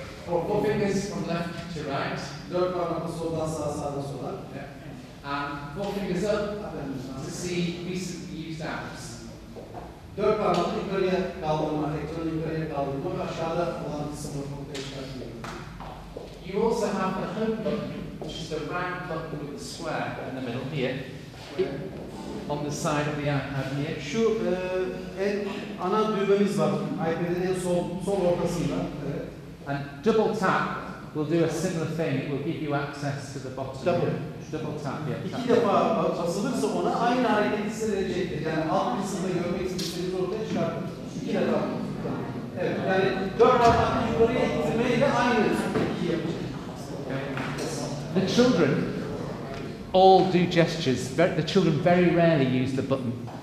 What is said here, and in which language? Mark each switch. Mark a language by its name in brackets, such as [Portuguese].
[English] 4 fingers from left to right. [Turkish] 4 parmakla soldan sağa, sağdan sola. [English] Yeah. And 4 fingers up to see recently used apps. [Turkish] 4 parmakla yukarıya kaldırma, ekranı yukarıya kaldırma ve aşağıda olan kısmı ortaya çıkartıyor. [English] You also have the home button, which is the round button with the square in the middle here, on the side of the iPad here. [Turkish] Şu ana düğmemiz var. iPad'in en sol ortasında. Evet. [English] And double tap will do a similar thing. It will give you access to the bottom. Double tap, yeah. [Turkish] İki defa basılırsa ona aynı hareket hissedecektir. Yani alt kısımda görmek istediğiniz ortaya çıkartır. 2 defa. Evet. Yani 4 parmakla yukarıya ittirmeyle aynı etki yapacak. [English] The children all do gestures. The children very rarely use the button.